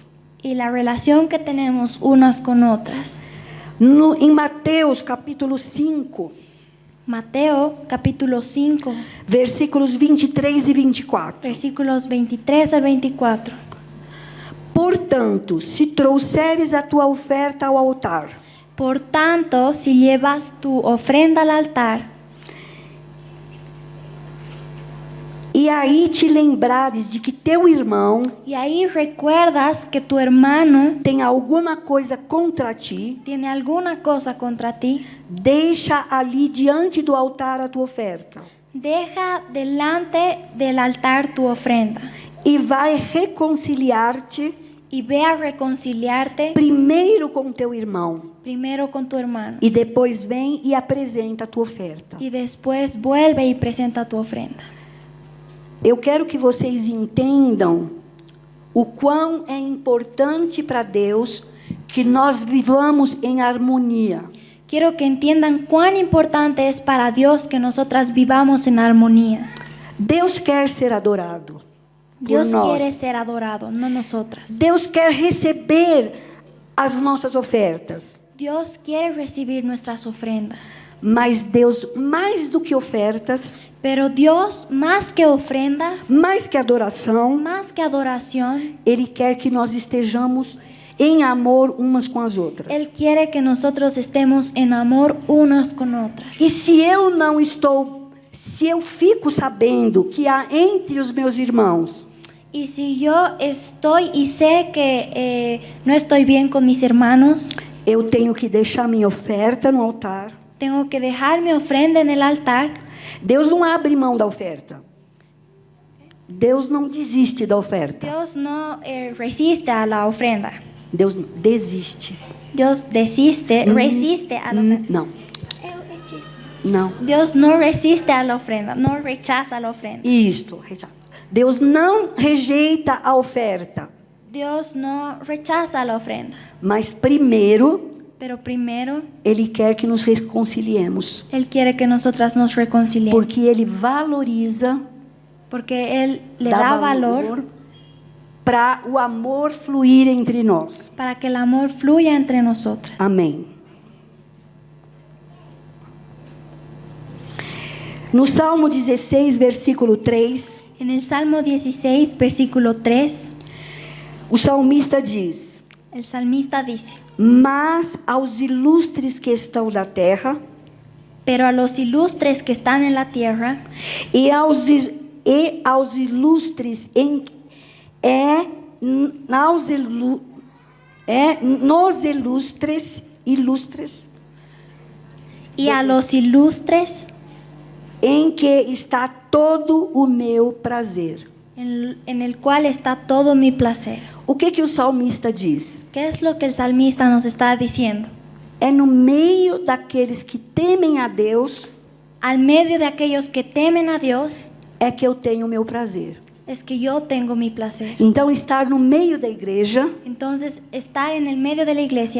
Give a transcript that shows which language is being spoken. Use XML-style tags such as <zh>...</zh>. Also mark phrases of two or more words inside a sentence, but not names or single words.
<es>y la relación que tenemos unas con otras.</es> <pt>Em Mateus capítulo 5,</pt> <es>Mateo capítulo 5,</es> <pt>versículos 23 e 24.</pt> <es>versículos 23 al 24.</es> <pt>Portanto, se trouxeres a tua oferta ao altar,</pt> <es>Por tanto, si llevas tu ofrenda al altar,</es> <pt>e aí te lembrares de que teu irmão</pt> <es>y ahí recuerdas que tu hermano</es> <pt>tem alguma coisa contra ti,</pt> <es>tiene alguna cosa contra ti,</es> <pt>deixa ali diante do altar a tua oferta</pt> <es>deja delante del altar tu ofrenda</es> <pt>e vai reconciliar-te</pt> <es>y ve a reconciliarte</es> <pt>primeiro com teu irmão</pt> <es>primero con tu hermano</es> <pt>e depois vem e apresenta a tua oferta.</pt> <es>y después vuelve y presenta tu ofrenda.</es> <pt>Eu quero que vocês entendam o quão é importante para Deus que nós vivamos em harmonia.</pt> <es>Quiero que entiendan cuán importante es para Dios que nosotras vivamos en armonía.</es> <pt>Deus quer ser adorado por</pt> <es>Dios quiere</es> <pt>nós.</pt> <es>ser adorado, no nosotras.</es> <pt>Deus quer receber as nossas ofertas.</pt> <es>Dios quiere recibir nuestras ofrendas.</es> <pt>Mas Deus, mais do que ofertas,</pt> <es>Pero Dios, más que ofrendas,</es> <pt>mais que adoração,</pt> <es>más que adoración,</es> <pt>Ele quer que nós estejamos em amor umas com as outras.</pt> <es>Él quiere que nosotros estemos en amor unas con otras.</es> <pt>E se eu fico sabendo que há entre os meus irmãos</pt> <es>Y si yo estoy y sé que no estoy bien con mis hermanos,</es> <pt>eu tenho que deixar minha oferta no altar.</pt> <es>tengo que dejar mi ofrenda en el altar.</es> <pt>Deus não abre mão da oferta. Deus não desiste da oferta.</pt> <es>Dios no resiste a la ofrenda.</es> <pt>Deus desiste.</pt> <es>Dios resiste a la ofrenda.</es> <pt>Não. Não.</pt> <es>Dios no resiste a la ofrenda, no rechaza la ofrenda.</es> <pt>Isto. Deus não rejeita a oferta.</pt> <es>Dios no rechaza la ofrenda.</es> <pt>Mas primeiro,</pt> <es>Pero primero,</es> <pt>Ele quer que nos reconciliemos.</pt> <es>Él quiere que nosotras nos reconciliemos.</es> <pt>Porque Ele valoriza,</pt> <es>Porque Él le da valor</es> <pt>para o amor fluir entre nós.</pt> <es>para que el amor fluya entre nosotras.</es> <pt>Amém. No Salmo 16, versículo 3,</pt> <es>En el Salmo 16, versículo 3,</es> <pt>o salmista diz:</pt> <es>el salmista dice:</es> <pt>Mas aos ilustres que estão na terra,</pt> <es>pero a los ilustres que están en la tierra</es> <pt>e aos ilustres nos ilustres</pt> <es>y a los ilustres</es> <pt>em que está todo o meu prazer.</pt> <es>en el cual está todo mi placer.</es> <pt>O que o salmista diz?</pt> <es>¿Qué es lo que el salmista nos está diciendo?</es> <pt>É no meio daqueles que temem a Deus</pt> <es>Al medio de aquellos que temen a Dios</es> <pt>é que eu tenho o meu prazer.</pt> <es>es que yo tengo mi placer.</es> <pt>Então, estar no meio da igreja,</pt> <es>Entonces, estar en el medio de la iglesia,</es>